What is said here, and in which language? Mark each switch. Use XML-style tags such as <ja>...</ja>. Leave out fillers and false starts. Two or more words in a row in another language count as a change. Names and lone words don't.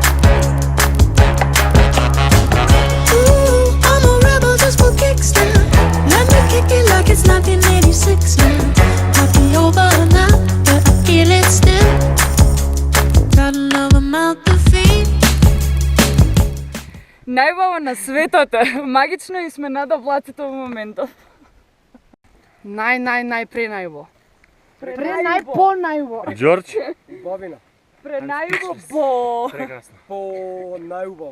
<en>Ooh, I'm a rebel just for kicks now. Let me kick it like it's 1986 now. Might be over now, but I feel it still. Got another mouth to feed.</en> <mk>Најубаво на светот е. Магично и сме над облаците во моментов. Најубаво. Најубаво. Ѓорџ? Пренајубаво. По најубаво.</mk>